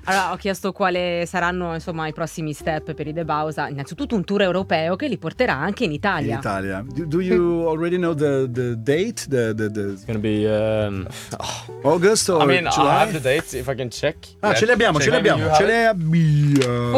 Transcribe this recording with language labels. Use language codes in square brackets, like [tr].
[it] Allora, ho chiesto quali saranno, insomma, i prossimi step per i The Bowser. Innanzitutto un tour europeo che li porterà anche in Italia. In Italia. [en] Do you already know the date? It's gonna be August or July? I mean, July? I have the dates, if I can check. [it] Ah, ce li abbiamo, ce li abbiamo.